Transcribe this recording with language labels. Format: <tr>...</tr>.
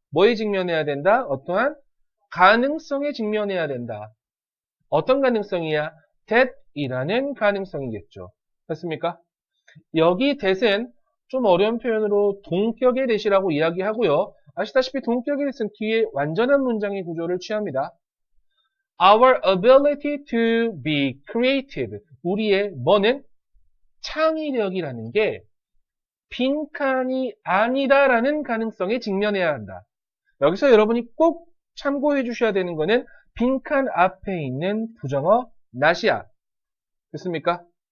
<ko>뭐에 직면해야 된다? 어떠한 가능성에 직면해야 된다. 어떤 가능성이야? that이라는 가능성이겠죠. 맞습니까? 여기 that은 좀 어려운 표현으로 동격의 that이라고 이야기하고요. 아시다시피 동격의 that은 뒤에 완전한 문장의 구조를 취합니다.</ko> <en>Our ability to be creative.</en> <ko>우리의 뭐는? 창의력이라는 게 빈칸이 아니다라는 가능성에 직면해야 한다. 여기서 여러분이 꼭 참고해 주셔야 되는 거는 빈칸 앞에 있는 부정어 not이야. 됐습니까?</ko>